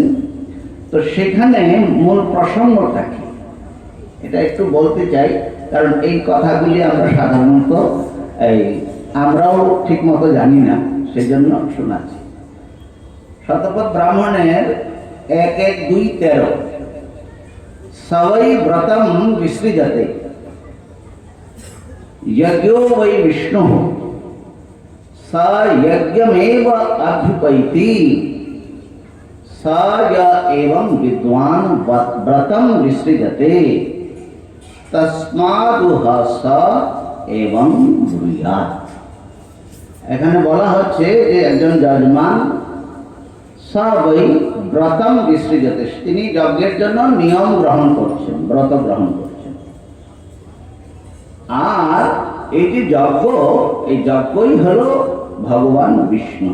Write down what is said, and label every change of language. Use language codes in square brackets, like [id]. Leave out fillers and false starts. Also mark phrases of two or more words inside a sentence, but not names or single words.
[bn] তো সেখানে মূল প্রসঙ্গটা কি এটা একটু বলতে চাই, কারণ এই কথাগুলি আমরা সাধারণত আমরাও ঠিক মতো জানি না, সেজন্য শোনাচ্ছি। [sa] শতপথ ব্রাহ্মণের 1-1-2-13 সবই ব্রতম বিসৃজতে यज्ञो वै विष्णु स यज्ञमेव अभ्युपैति स य एवं विद्वान व्रतम विसृजते तस्मादुह स एवं ब्रूयात्। [bn] এখানে বলা হচ্ছে যে একজন যজমান [sa] স বৈ ব্রতম বিসৃজতে, [bn] তিনি যজ্ঞের জন্য নিয়ম গ্রহণ করছেন, ব্রত গ্রহণ করছেন। আর এই যে যজ্ঞ, এই যজ্ঞই হলো ভগবান বিষ্ণু।